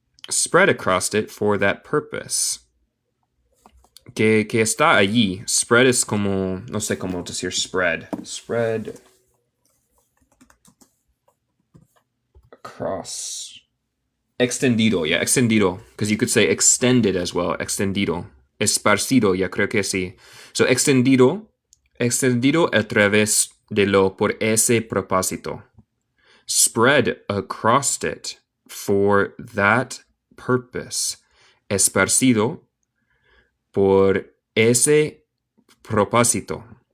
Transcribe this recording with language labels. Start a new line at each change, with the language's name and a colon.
English: Spread across it for that purpose.
Spanish: Que está allí. Spread es como, no sé cómo decir spread.
English: Spread across.
Spanish: Extendido, yeah, extendido.
English: Because you could say extended as well.
Spanish: Extendido. Esparcido, ya creo que sí. So, extendido a través de lo por ese propósito.
English: Spread across it for that purpose.
Spanish: Esparcido por ese propósito.